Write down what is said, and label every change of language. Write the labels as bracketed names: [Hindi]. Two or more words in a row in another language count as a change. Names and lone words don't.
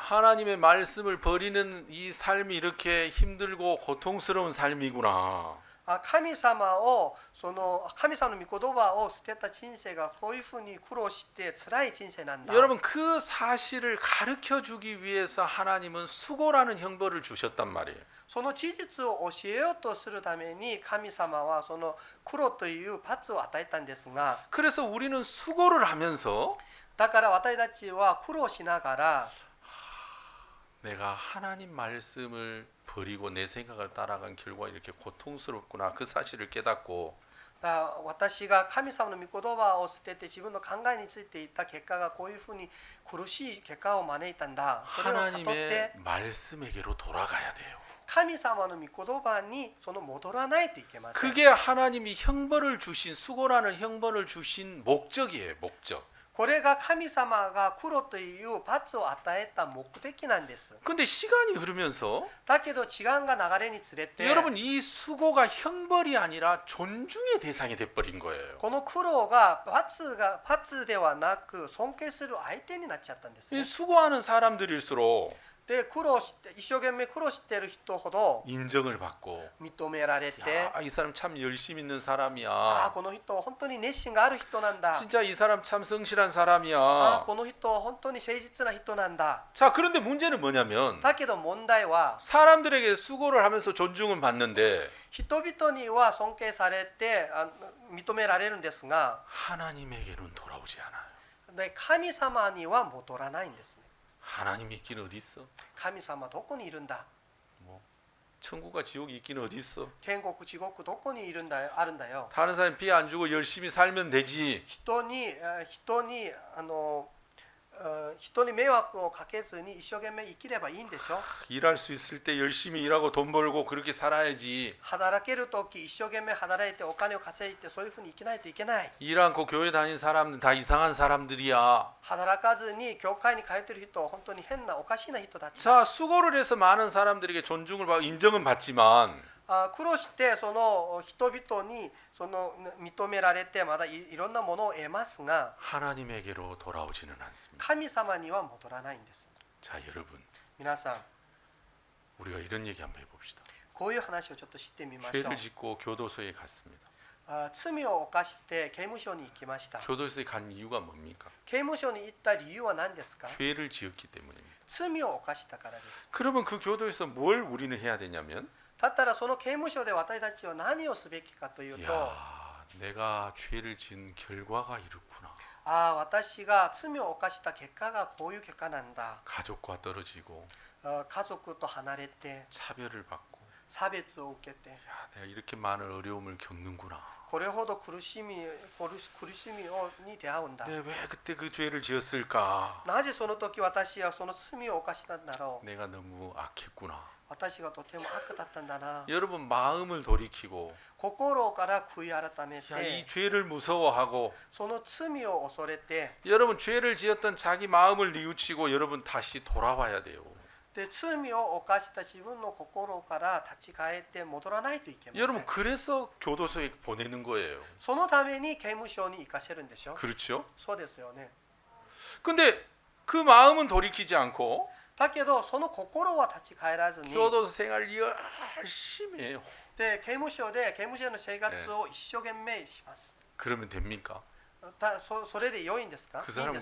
[Korean] 하나님의 말씀을 버리는 이 삶이 이렇게 힘들고 고통스러운 삶이구나. [Japanese] 神様をその神様の御言葉を捨てた人生がこういうふうに苦労して辛い人生なんだ。 [Korean] 여러분 그 사실을 가르쳐 주기 위해서 하나님은 수고라는 형벌을 주셨단 말이에요. [Japanese] その事実を教えようとするために神様はその苦労という罰を与えたんですが、 [Korean] 그래서 우리는 수고를 하면서 [Japanese] だから私たちは苦労しながら [Korean] 내가 하나님 말씀을 버리고 내 생각을 따라간 결과 이렇게 고통스럽구나 그 사실을 깨닫고 [Japanese] 私が神様の御言葉を捨てて自分の考えについていった結果がこういうふうに苦しい結果を招いたんだ。それを悟って [Korean] 하나님의 말씀에게로 돌아가야 돼요. [Japanese] 神様の御言葉にその戻らないといけません。 [Korean] 그게 하나님이 형벌을 주신 수고라는 형벌을 주신 목적이에요. 목적. [Japanese] これが神様が苦労という罰を与えた目的なんです。 [Korean] 근데 시간이 흐르면서 [Japanese] だけど時間が流れにつれて [Korean] 여러분 이 수고가 형벌이 아니라 존중의 대상이 돼버린 거예요. [Japanese] この苦労が罰ではなく尊敬する相手になっちゃったんですね。 [Korean] 이 수고하는 사람들일수록 [Japanese] で苦労して一生懸命苦労している人ほど [Korean] 인정을 받고 [Japanese] 認められて [Korean] 야, 이 사람 참 열심히 있는 [Japanese] あ [Korean] 사람이야. [Japanese] この人本当に熱心がある人なんだ。 [Korean] 진짜 이 사람 참 성실한 [Japanese] あ [Korean] 사람이야. [Japanese] この人本当に誠実な人なんだ。 [Korean] 자, 그런데 문제는 뭐냐면 [Japanese] だけど問題は [Korean] 사람들에게 수고를 하면서 존중은 받는데 [Japanese] 人々には尊敬されて認められるんですが、 [Korean] 하나님에게는 돌아오지 않아요. [Japanese] で神様には戻らないんですね。 [Korean] 하나님이 있긴 어디 있어? [Japanese] 神様どこにいるんだ。 [Korean] 뭐 천국과 지옥이 있긴 어디 있어? [Japanese] 天国地獄どこにいるんだよ、あるんだよ。 [Korean] 다른 사람 비 안 주고 열심히 살면 되지. [Japanese] 人に迷惑をかけずに一生懸命生きればいいんでしょ。 [Korean] 일할 수 있을 때 열심히 일하고 돈 벌고 그렇게 살아야지. [Japanese] 働ける時一生懸命働いてお金を稼いでそういうふうに生きないといけない。 [Korean] 일 않고 교회 다니는 사람들 다 이상한 사람들이야. [Japanese] 働かずに教会に通っている人は本当に変なおかしいな人たちだ。 [Korean] 자, 수고를 해서 많은 사람들에게 존중을 받고 인정은 받지만 [Japanese] 苦労してその人々にその認められてまだいろんなものを得ますが [Korean] 하나님에게로 돌아오지는 않습니다. [Japanese] 神様には戻らないんです。 [Korean] 자, 여러분, [Japanese] 皆さん [Korean] 우리가 이런 얘기 한번 해봅시다. [Japanese] こういう話をちょっと知ってみましょう。 [Korean] 죄를 짓고 교도소에 갔습니다. [Japanese] 罪を犯して刑務所に行きました。 [Korean] 교도소에 간 이유가 뭡니까? [Japanese] 刑務所に行った理由は何ですか？ [Korean] 죄를 지었기 때문입니다. [Japanese] 罪を犯したからです。 [Korean] 그러면 그 교도소에서 뭘 우리는 해야 되냐면 [Japanese] だったらその刑務所で私たちは何をすべきかというと、 [Korean] 야, 내가 죄를 지은 결과가 이렇구나. [Japanese] 私が罪を犯した結果がこういう結果なんだ。 [Korean] 가족과 떨어지고 [Japanese] 家族と離れて [Korean] 차별을 받고 [Japanese] 差別を受けて [Korean] 야, 내가 이렇게 많은 어려움을 겪는구나. [Japanese] これほど苦しみに出会うんだ。 [Korean] 내가 왜 그때 그 죄를 지었을까? [Japanese] なぜその時私はその罪を犯したんだろう。 [Korean] 내가 너무 악했구나. [Japanese] 私がとても悪だったんだな。 [Korean] 여러분 마음을 돌이키고 [Japanese] 心から悔い改め [Korean] 야, 이 [Japanese] て [Korean] 죄를 무서워하고 [Japanese] その罪を恐れて [Korean] 여러분 죄를 지었던 자기 마음을 뉘우치고 여러분 다시 돌아와야 돼요. [Japanese] で罪を犯した自分の心から立ち返って戻らないといけません。 [Korean] 여러분 그래서 교도소에 보내는 거예요. [Japanese] そのために刑務所に行かせるんでしょ。 [Korean] 그렇죠? [Japanese] そうですよね。 [Korean] 근데 그 마음은 돌이키지 않고 [Japanese] だけどその心は立ち返らずに [Korean] 교도소 생활 열심히 해요. [Japanese] で刑務所での生活を一生懸命します。 [Korean] 그러면 됩니까? [Japanese] それで良いんですか？ [Korean] 그 [Japanese] いいん [Korean] 사람은